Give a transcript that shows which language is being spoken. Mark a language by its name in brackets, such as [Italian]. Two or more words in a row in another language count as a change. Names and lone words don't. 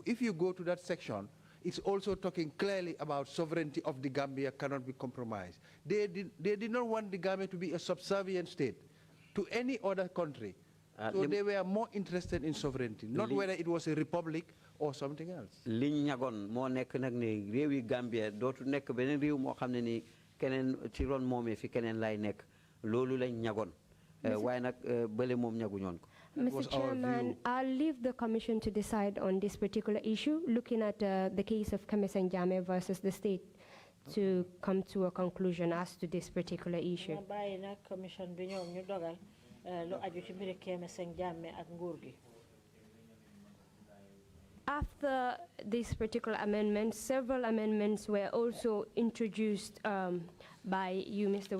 [English] If you go to that section, it's also talking clearly about sovereignty of the Gambia cannot be compromised. They did not want the Gambia to be a subservient state to any other country. So they were more interested in sovereignty, not whether it was a republic or something else. [Wolof] Gambia dootu nekk beneen réew moo xam ne ni keneen ci ron moomee fi keneen lay nekk loolu lañ ñagoon waaye nag bële moom ñaguñoon ko. [English] Mr. Chairman, I'll leave the Commission to decide on this particular issue, looking at the case of Kemeseng Jammeh versus the state, to come to a conclusion as to this particular issue. After this particular amendment, several amendments were also introduced by you, Mr.